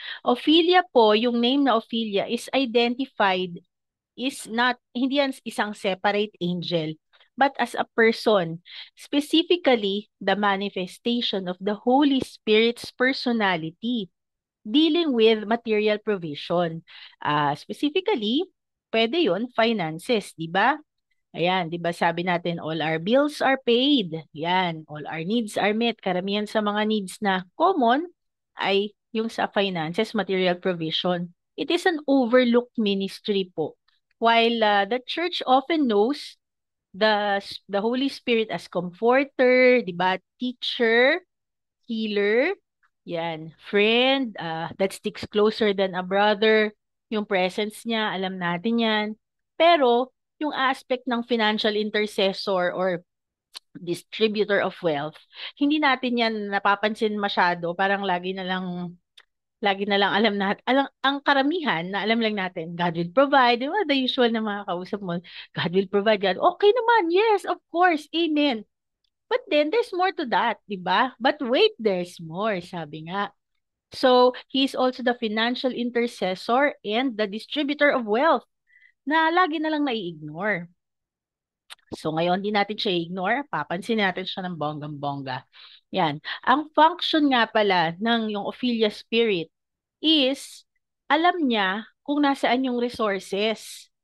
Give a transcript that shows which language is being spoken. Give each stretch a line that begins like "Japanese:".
English: Ophelia po, yung name na Ophelia is identified, is not,
Filipino: hindi yan isang
English: separate angel, but as a person, specifically the manifestation of the Holy Spirit's personality dealing with material provision.
Filipino: Specifically, pwede yun, finances, di ba? Ayan, 'di ba sabi natin
English: all our bills are paid. Yan, all our needs are met.
Filipino: Karamihan sa mga needs na common ay yung sa finances, material provision.
English: It is an overlooked ministry po. While the church often knows the Holy Spirit as comforter,
Filipino: 'di ba,
English: teacher, healer, yan, friend, that sticks closer than a brother.
Filipino: Yung presence niya, alam natin yan. Pero, yung aspect ng financial intercessor or distributor of wealth, hindi natin yan napapansin masyado. Parang lagi na lang alam natin. Ang karamihan na alam lang natin,
English: God will provide.
Filipino: Di ba?
English: The usual
Filipino: na mga kausap mo,
English: God will provide. God,
Filipino: okay naman.
English: Yes, of course. Amen. But then, there's more to that,
Filipino: di ba?
English: But wait, there's more,
Filipino: sabi nga.
English: So, he is also the financial intercessor and the distributor of wealth
Filipino: na lagi na lang nai-ignore. So, ngayon, di natin siya i-ignore. Papansin natin siya ng bonggang-bongga. Yan. Ang function nga pala ng yung Ophelia spirit is, alam niya kung nasaan yung resources.